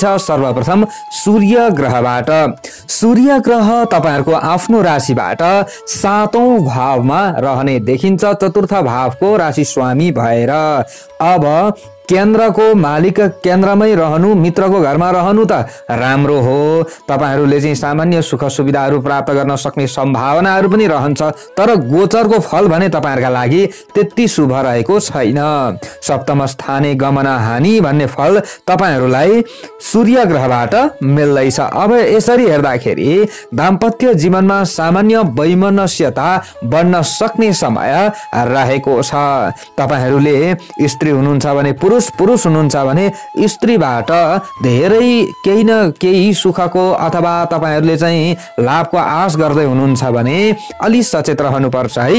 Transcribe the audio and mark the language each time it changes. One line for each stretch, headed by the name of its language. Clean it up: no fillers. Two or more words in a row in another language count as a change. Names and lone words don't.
Nepali: सर्वप्रथम सूर्य ग्रहबाट। सूर्य ग्रह तपाईहरुको आफ्नो राशिबाट 7औं भावमा रहने देखिन्छ, चतुर्थ भावको राशि स्वामी भए। अब केन्द्रको मालिक केन्द्रमै रहनु, मित्रको घरमा रहनु त राम्रो हो। तपाईहरूले चाहिँ सामान्य सुख सुविधाहरू प्राप्त गर्न सक्ने सम्भावनाहरू पनि रहन्छ, तर गोचरको फल भने तपाईहरुका लागि त्यति शुभ रहेको छैन।
Sanskrit: सप्तम स्थाने गमन हानि
Nepali: भन्ने फल तपाईहरूलाई सूर्य ग्रहबाट मिल्दैछ। अब यसरी हेर्दाखेरि दाम्पत्य जीवनमा सामान्य वैमनस्यता बढ्न सक्ने समय रहेको छ। तपाईहरूले स्त्री हुनुहुन्छ भने पुरुष हुनुहुन्छ भने स्त्रीबाट धेरै केही न केही सुखको अथवा तपाईहरूले चाहिँ लाभको आश गर्दै हुनुहुन्छ भने अलि सचेत रहनुपर्छ है।